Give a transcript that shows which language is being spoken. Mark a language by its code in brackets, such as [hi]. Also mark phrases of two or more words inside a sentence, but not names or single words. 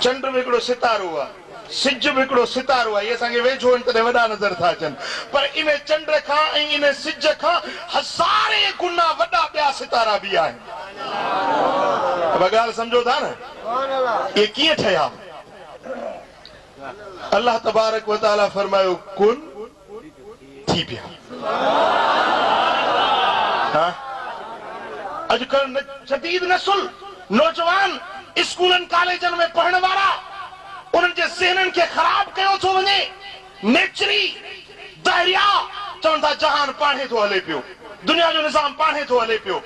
[sd] चंड भी हिकिड़ो सितारो आहे, सिज भी हिकिड़ो सितारो आहे, इहे असांखे वेझो आहिनि तॾहिं वॾा नज़र था अचनि, पर इन चंड खां ऐं इन सिज खां हज़ारे गुना वॾा ॿिया सितारा बि आहिनि। ॻाल्हि सम्झो था न, इहे कीअं ठहिया? [ar] الله تبارك وتعالى [sd] फरमायो कुन थी पिया। अॼुकल्ह जदीद नसुल नौजवान स्कूलनि कॉलेजनि में पढ़ण वारा उन्हनि जे ज़हननि खे ख़राब कयो थो वञे, नेचरी दहरिया चवनि था जहान पाणे थो हले पियो, दुनिया जो निज़ाम पाणे थो हले पियो।